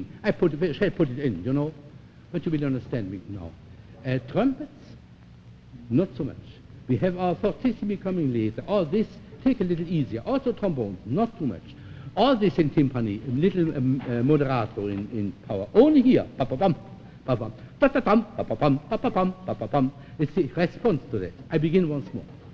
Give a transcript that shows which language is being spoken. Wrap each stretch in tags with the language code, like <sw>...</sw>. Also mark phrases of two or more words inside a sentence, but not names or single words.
<en>I shall put it in, you know, but you will understand me now. Trumpets, not so much. We have our fortissimi coming later. All this, take a little easier. Also trombones, not too much. All this in timpani, a little moderato in power. Only here, pa-pa-pam, pa-pam, pa-pa-pam, pa-pa-pam, pa-pa-pam, pa-pa-pam. It's the response to that. I begin once more.</en>